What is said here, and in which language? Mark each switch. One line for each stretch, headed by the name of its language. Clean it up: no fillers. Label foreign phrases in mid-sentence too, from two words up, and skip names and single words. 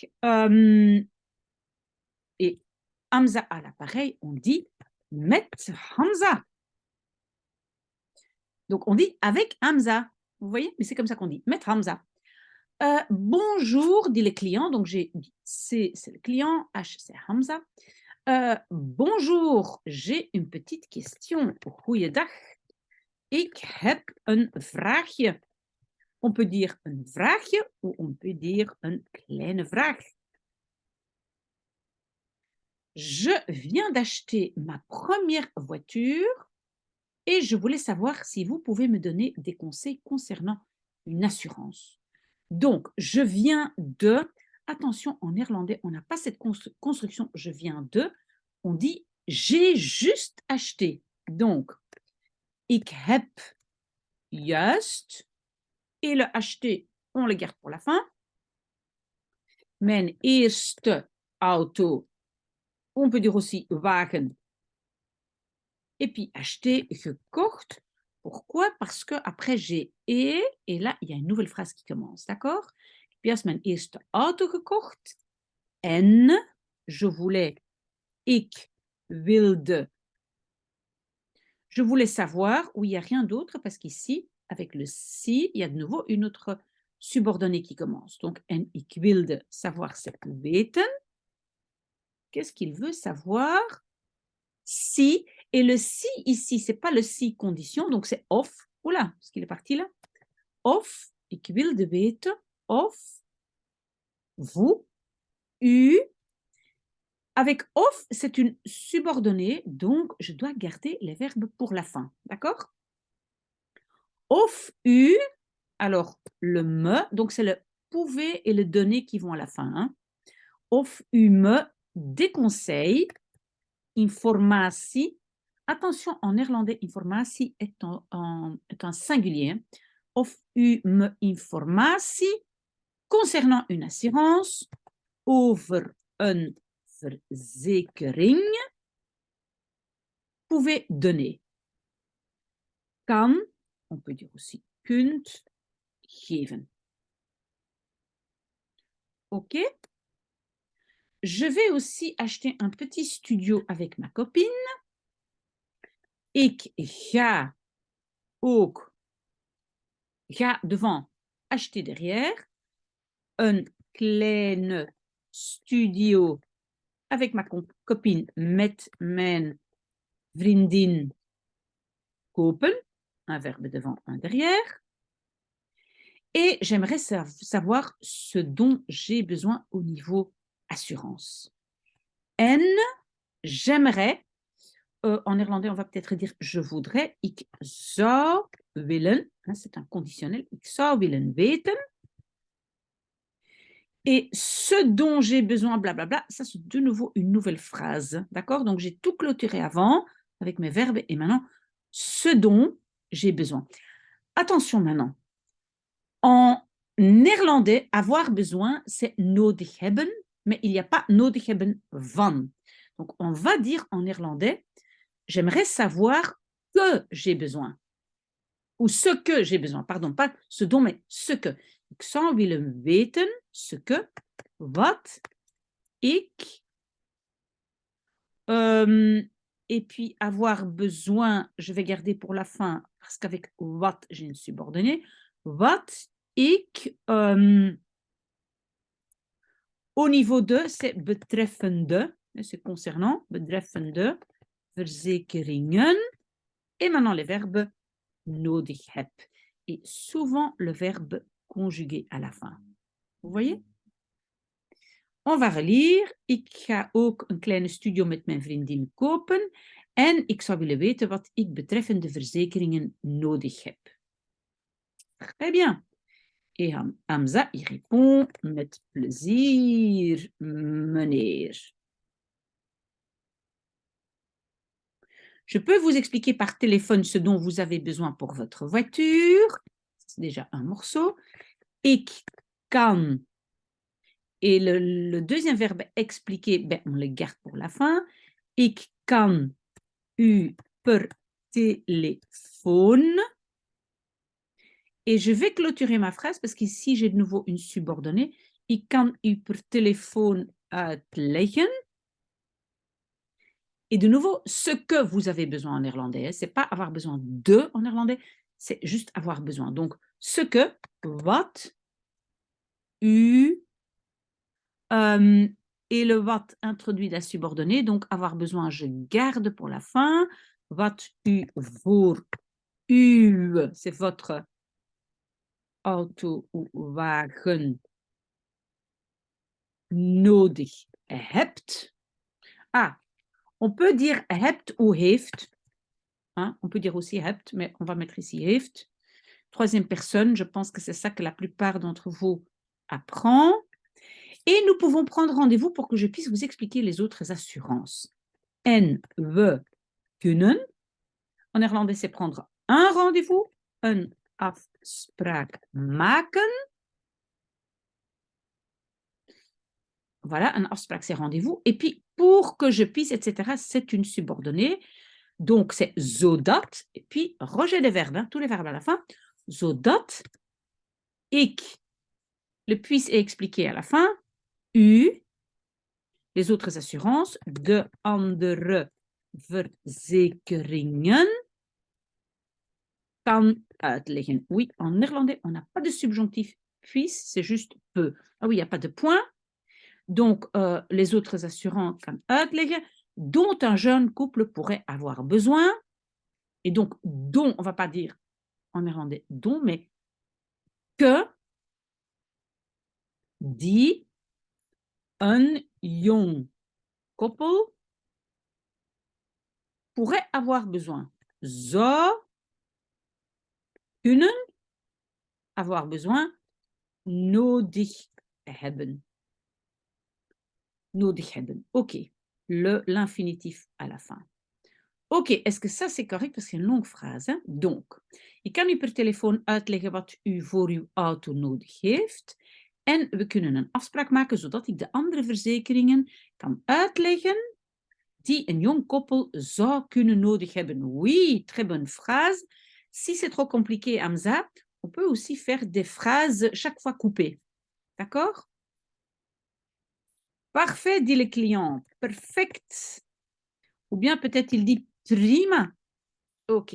French: Et Hamza à l'appareil, on dit met Hamza. Donc, on dit avec Hamza. Vous voyez? Mais c'est comme ça qu'on dit, met Hamza. Bonjour, dit le client. Donc, j'ai c'est le client, H, c'est Hamza. Bonjour, j'ai une petite question.
Dutch: Goeiedag. Ik heb een vraagje.
French: On peut dire
Dutch: een vraagje
French: ou on peut dire
Dutch: een kleine vraag.
French: Je viens d'acheter ma première voiture et je voulais savoir si vous pouvez me donner des conseils concernant une assurance. Donc, je viens de, attention, en néerlandais, on n'a pas cette construction, je viens de, on dit j'ai juste acheté. Donc,
Dutch: ik heb juist,
French: et le acheter, on le garde pour la fin.
Dutch: Mijn eerste auto,
French: on peut dire aussi wagen. Et puis acheter, gekocht. Pourquoi? Parce que après j'ai et là, il y a une nouvelle phrase qui commence, d'accord?
Dutch: Ik heb juist mijn eerste auto gekocht. En
French: je voulais,
Dutch: ik wilde.
French: Je voulais savoir où il n'y a rien d'autre parce qu'ici, avec le si, il y a de nouveau une autre subordonnée qui commence. Donc,
Dutch: en ik wilde
French: savoir, c'est
Dutch: weten.
French: Qu'est-ce qu'il veut savoir? Si. Et le si ici, ce n'est pas le si condition, donc c'est of. Oula, est-ce qu'il est parti là?
Dutch: Of, ik wilde weten, of vous, u.
French: Avec of, c'est une subordonnée, donc je dois garder les verbes pour la fin. D'accord?
Dutch: Of u,
French: alors le me, donc c'est le pouvez et le donner qui vont à la fin. Hein.
Dutch: Of u
French: me déconseille,
Dutch: informatie.
French: Attention, en néerlandais, informatie est un singulier.
Dutch: Of u me informatie
French: concernant une assurance
Dutch: over een verzekering
French: pouvez donner. Kan, on peut dire aussi kunt, geven. OK? Je vais aussi acheter un petit studio avec ma copine.
Dutch: Ik ga ook, ga
French: devant, acheter derrière.
Dutch: Een kleine studio
French: avec ma copine,
Dutch: met mijn vriendin kopen.
French: Un verbe devant, un derrière. Et j'aimerais savoir ce dont j'ai besoin au niveau assurance. En, j'aimerais, en néerlandais, on va peut-être dire je voudrais,
Dutch: ik zou willen,
French: c'est un conditionnel,
Dutch: ik zou willen weten.
French: Et ce dont j'ai besoin, blablabla, ça c'est de nouveau une nouvelle phrase, d'accord? Donc j'ai tout clôturé avant avec mes verbes et maintenant ce dont j'ai besoin. Attention maintenant, en néerlandais, avoir besoin, c'est
Dutch: nodig hebben,
French: mais il n'y a pas
Dutch: nodig hebben van.
French: Donc on va dire en néerlandais, j'aimerais savoir que j'ai besoin. Ou ce que j'ai besoin, pardon, pas ce dont, mais ce que.
Dutch: Ik zou willen weten,
French: ce que,
Dutch: wat ik,
French: et puis avoir besoin, je vais garder pour la fin, parce qu'avec wat, j'ai une subordonnée,
Dutch: wat ik,
French: au niveau de, c'est betreffende, c'est concernant,
Dutch: betreffende, verzekeringen,
French: et maintenant les verbes
Dutch: nodig heb.
French: Et souvent le verbe conjugué à la fin. Vous voyez? On va relire.
Dutch: Ik ga ook een kleine studio met mijn vriendin kopen. En ik zou willen weten wat ik betreffende verzekeringen nodig heb.
French: Très bien. Et Hamza y répond
Dutch: met plezier, meneer.
French: Je peux vous expliquer par téléphone ce dont vous avez besoin pour votre voiture. C'est déjà un morceau.
Dutch: Ik kan.
French: Et le deuxième verbe expliquer, ben, on le garde pour la fin.
Dutch: Ik kan u per téléphone.
French: Et je vais clôturer ma phrase parce qu'ici, j'ai de nouveau une subordonnée.
Dutch: Ik kan u per téléphone uitleggen.
French: Et de nouveau, ce que vous avez besoin en néerlandais. Ce n'est pas avoir besoin de en néerlandais, c'est juste avoir besoin. Donc, ce que, wat, u, et le wat introduit la subordonnée. Donc, avoir besoin, je garde pour la fin.
Dutch: Wat u voor u,
French: c'est votre auto ou wagen
Dutch: nodig hebt.
French: Ah, on peut dire hebt ou heeft. Hein? On peut dire aussi hebt, mais on va mettre ici heeft. Troisième personne, je pense que c'est ça que la plupart d'entre vous apprend. Et nous pouvons prendre rendez-vous pour que je puisse vous expliquer les autres assurances.
Dutch: En we kunnen.
French: En néerlandais, c'est prendre un rendez-vous,
Dutch: een afspraak maken.
French: Voilà, un afspraak, c'est rendez-vous. Et puis, pour que je puisse, etc., c'est une subordonnée. Donc, c'est zodat. Et puis, rejet des verbes, hein, tous les verbes à la fin.
Dutch: Zodat ik.
French: Le puis est expliqué à la fin. U. Les autres assurances.
Dutch: De andere verzekeringen. Kan uitleggen.
French: Oui, en néerlandais, on n'a pas de subjonctif puis, c'est juste peu. Ah oui, il n'y a pas de point. Donc, les autres assurances
Dutch: kan uitleggen,
French: dont un jeune couple pourrait avoir besoin. Et donc, dont, on ne va pas dire en néerlandais dont, mais que
Dutch: die een jong koppel
French: pourrait avoir besoin.
Dutch: Zou kunnen
French: avoir besoin,
Dutch: nodig hebben. Nodig hebben.
French: OK. L'infinitif à la fin. OK, est-ce que ça c'est correct? Parce que c'est une longue phrase. Hein? Donc,
Dutch: ik kan u per telefoon uitleggen wat u voor uw auto nodig heeft. En we kunnen een afspraak maken zodat ik de andere verzekeringen kan uitleggen die een jong koppel zou kunnen nodig hebben.
French: Oui, très bonne phrase. Si c'est trop compliqué, Hamza, on peut aussi faire des phrases chaque fois coupées. D'accord? Parfait, dit le client.
Dutch: Perfect.
French: Ou bien peut-être il dit prima. OK.